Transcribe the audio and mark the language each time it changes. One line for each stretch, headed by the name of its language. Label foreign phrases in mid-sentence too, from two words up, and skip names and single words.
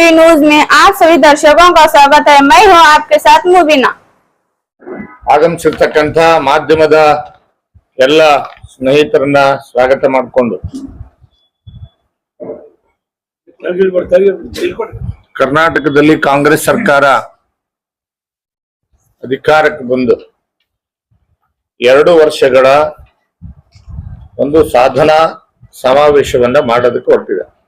Hindi: न्यूज में आप सभी दर्शकों का स्वागत है। मैं हूं आपके साथ मुबीना।
Kannada: ಆಗಮಿಸಿರ್ತಕ್ಕಂಥ ಮಾಧ್ಯಮದ ಎಲ್ಲ ಸ್ನೇಹಿತರನ್ನ ಸ್ವಾಗತ ಮಾಡಿಕೊಂಡು ಕರ್ನಾಟಕದಲ್ಲಿ ಕಾಂಗ್ರೆಸ್ ಸರ್ಕಾರ ಅಧಿಕಾರಕ್ಕೆ ಬಂದು 2 ವರ್ಷಗಳ ಒಂದು ಸಾಧನಾ ಸಮಾವೇಶವನ್ನ ಮಾಡೋದಕ್ಕೆ ಹೊರಟಿದೆ.